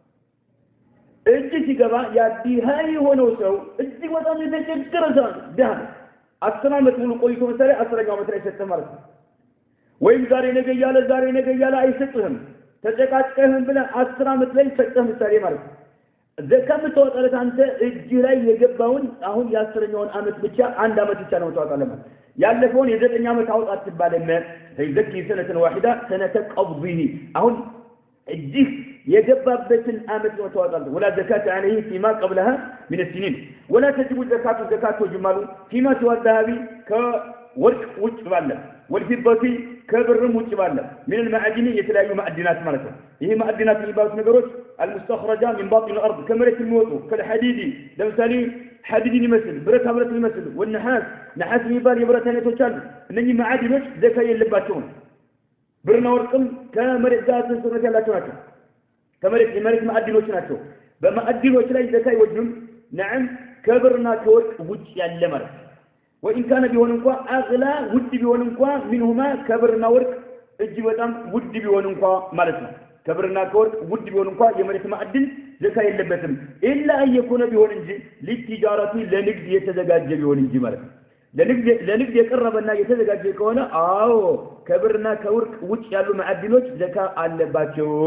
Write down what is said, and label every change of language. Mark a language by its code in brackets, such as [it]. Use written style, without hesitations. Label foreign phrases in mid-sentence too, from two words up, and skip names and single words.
[am] እጅ ሲገባ ያዲሃ የሆነው ሰው እጅግ በጣም የተቸገረ ሰው ደሃ 10 አመት ሙሉ ቆይቶ መሰለኝ 10ኛው አመት ላይ ሰጠ ማለት ነው ወይም ዛሬ ነገ እያለ አይሰጥህም ተጨቃጭቀህም ብለህ 10 አመት ላይ ሰጠህ ምሳሌ ማለት ነው ዘካ የምታወጣለት አንተ እጅ ላይ የገባውን አሁን የ10ኛውን አመት ብቻ አንድ አመት ብቻ ነው የምታወጣለት ማለት ያለፈውን የ9 አመት አውጣት ትባለና [ar] يزكي سنة واحدة سنة قبضه [am] አሁን እጅግ የገባበትን አመት ነው ተዋጣል [ar] ولا زكاة عليه فيما قبلها من السنين ولا تجب زكاة جمال فيما سوى الذهب كورق [am] ውጭ ባለ [ar] والفضة كبرم [am] ውጭ ባለ [ar] من المعادن [am] የተለያዩ ማዕድናት ማለት ነው ይሄ ማዕድናት የሚባሉት ነገሮች [ar] المستخرجة من باطن الارض كمرت الموت كالحديد [am] ለምሳሌ حديدን ይመስል ብረት ይመስል [ar] والنحاس نحاس [am] የሚባል የብረት አይነቶች አሉ እነዚህ ማዕድኖች ዘካ የለባቸውም ብርና ወርቅም ከመሬት ጋር ተሰረተ ያላቸው ናቸው ከመሬት ማዕድኖች ናቸው በማዕድኖች ላይ ዘካ ይወጅም نعم ከብርና ከወርቅ ውጭ ያለ ማለት [ar] وإن كان [am] ቢሆን እንኳን أغلى ውድ ቢሆን እንኳን منهما ከብርና ወርቅ እጅ በጣም ውድ ቢሆን እንኳን ማለት ነው ከብርና ከወርቅ ውድ ቢሆን እንኳን የመሬት ማዕድን ዘካ የለበትም [ar] إلا أن يكون [am] ቢሆን እንጂ ለቲጃራቲ ለንግድ የተዘጋጀ ቢሆን እንጂ ማለት ነው ለንግድ የቀረበና የተዘጋጀ ከሆነ አዎ ከብርና ከወርቅ ውጭ ያሉ ማዕድኖች ዘካ አለባቸው